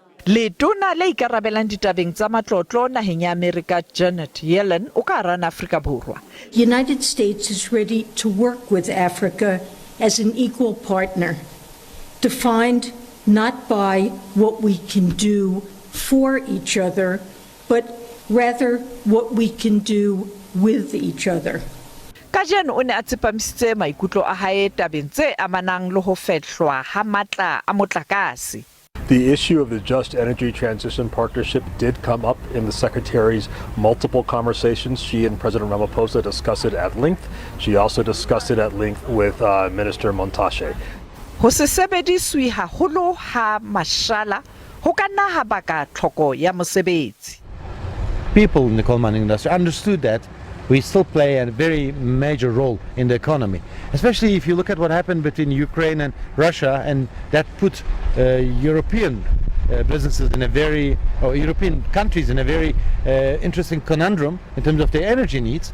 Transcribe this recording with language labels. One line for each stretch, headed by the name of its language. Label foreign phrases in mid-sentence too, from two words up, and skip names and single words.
Southern Sotho: Letona le ikarabelang ditabeng tsa matlotlo naheng ya Amerika Janet Yellen o ka rana Afrika Borwa.
English: The United States is ready to work with Africa as an equal partner, defined not by what we can do for each other, but rather what we can do with each other.
Southern Sotho: Kajeno o ne a tsepamisitse maikutlo a hae tabeng tse amanang le ho fehlwa ha matla a motlakase.
English: The issue of the Just Energy Transition Partnership did come up in the Secretary's multiple conversations. She and President Ramaphosa discussed it at length. She also discussed it at length with Minister Montashe.
Southern Sotho: Ho se sebediswe haholo ha mashala ho ka nna ha baka tlhoko ya mosebetsi.
English: People in the coal mining industry understood that we still play a very major role in the economy, especially if you look at what happened between Ukraine and Russia, and that put European businesses in a very, or European countries in a very interesting conundrum in terms of their energy needs.